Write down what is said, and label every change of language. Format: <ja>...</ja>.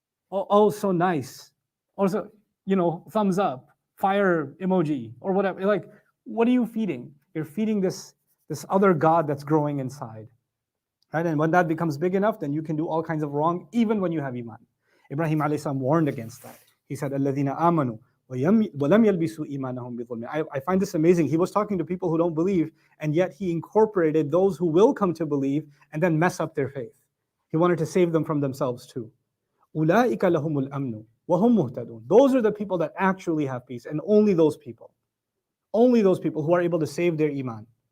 <en>Oh, so nice. Also, thumbs up, fire emoji, or whatever. Like, what are you feeding? You're feeding this other god that's growing inside. Right? And when that becomes big enough, then you can do all kinds of wrong, even when you have Iman. Ibrahim alayhi salam warned against that. He said,</en> <ar>الَّذِينَ آمَنُوا وَلَمْ يَلْبِسُوا إِيمَانَهُم بِظُلْمٍ.</ar> <en>I find this amazing. He was talking to people who don't believe, and yet he incorporated those who will come to believe and then mess up their faith. He wanted to save them from themselves too.</en> <ar>أُولَٰئِكَ لَهُمُ الْأَمْنُ وَهُمْ مُهْتَدُونَ.</ar> <en>Those are the people that actually have peace, and only those people who are able to save their Iman.</en>